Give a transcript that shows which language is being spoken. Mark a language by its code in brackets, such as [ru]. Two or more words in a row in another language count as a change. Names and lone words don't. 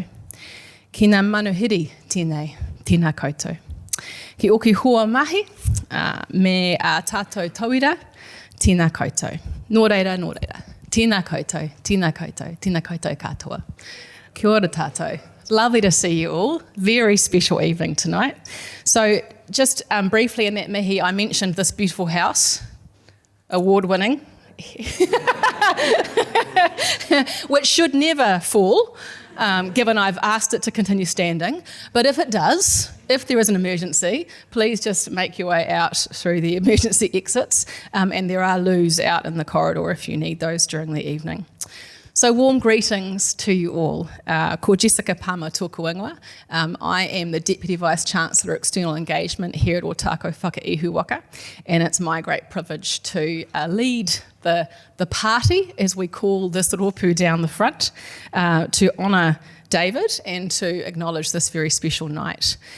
[mi] Ki ngā manuhiri tēnei, tēnā koutou. Ki oki hoa mahi, me tātou tauira, tēnā koutou. Nō reira, nō reira. Tēnā koutou, tēnā koutou, tēnā koutou katoa. Kia ora tātou. [en] Lovely to see you all. Very special evening tonight. So just briefly in that mihi, I mentioned this beautiful house, award-winning, which should never fall, given I've asked it to continue standing. But if it does, if there is an emergency, please just make your way out through the emergency exits, and there are loos out in the corridor if you need those during the evening. So warm greetings to you all. [mi] Ko Jessica Palmer tōku ingoa. [en] I am the Deputy Vice-Chancellor External Engagement here at Ōtākau Whakaihu Waka, and it's my great privilege to lead the party, as we call this rōpū down the front, to honour David and to acknowledge this very special night.